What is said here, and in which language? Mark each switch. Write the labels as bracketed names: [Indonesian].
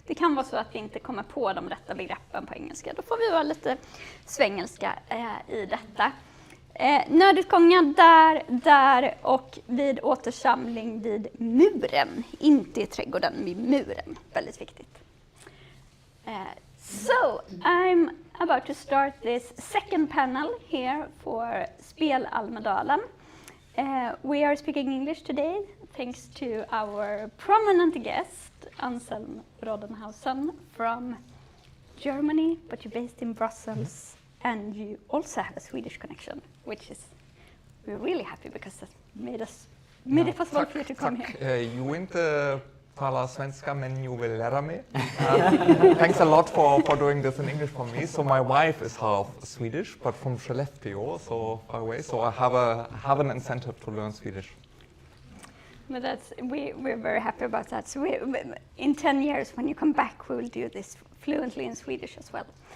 [Swedish] Det kan vara så att vi inte kommer på de rätta begreppen på engelska. Då får vi vara lite svengelska i detta. Nödutgångar där och vid återsamling vid muren. Inte i trädgården, vid muren. Väldigt viktigt. [English] So, I'm about to start this second panel here for Spelalmedalen. We are speaking English today, thanks to our prominent guest, Anselm Rodenhausen from Germany, but you're based in Brussels, and you also have a Swedish connection, which is, we're really happy because that made it possible for you to come here. [Swedish] Jag vill inte tala svenska, men jag vill lära mig. [English] Thanks a lot for doing this in English for me. So my wife is half Swedish, but from Skellefteå, so far away. So I have an incentive to learn Swedish. But we're very happy about that. So in 10 years, when you come back, we will do this fluently in Swedish as well.